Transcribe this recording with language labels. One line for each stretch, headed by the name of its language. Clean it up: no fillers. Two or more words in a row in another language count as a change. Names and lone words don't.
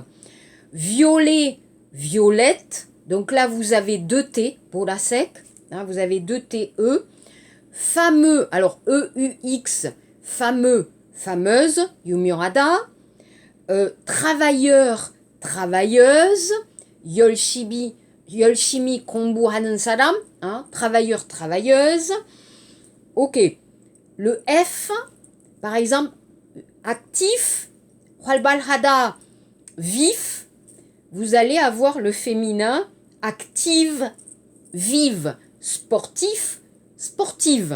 French: Violet, violette. Donc là, vous avez deux T pour la sec. Vous avez deux TE. Fameux, alors EUX, fameux, fameuse, yumiorada. Travailleur, travailleuse.
Korean: 열심히 공부하는 사람,
French: travailleur, travailleuse. Ok. Le F, par exemple, actif, 활발하다, vif. Vous allez avoir le féminin active, vive, sportif, sportive.